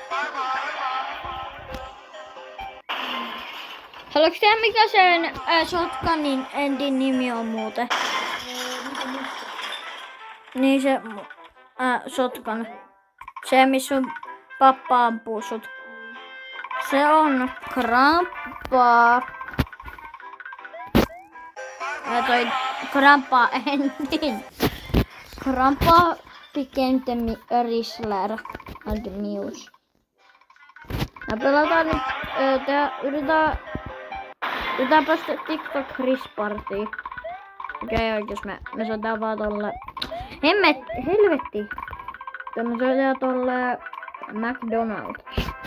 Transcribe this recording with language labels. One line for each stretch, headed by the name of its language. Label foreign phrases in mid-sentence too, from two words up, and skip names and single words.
Finnish: Haluatko tiedä mikä sen Shotgunin endin nimi on muuten? Niin se Shotgun. Se missä sun pappa ampuu sut. Se on Grandpa. Toi Grandpa endin.
English: Grandpa became the Rizzler and Muse.
Finnish: Ja pelataan nyt, yritetään päästä TikTok Rispartiin. Okei, oikeus me soitetaan vaan tolle... Helvetti! Me soitetaan tolle McDonald's.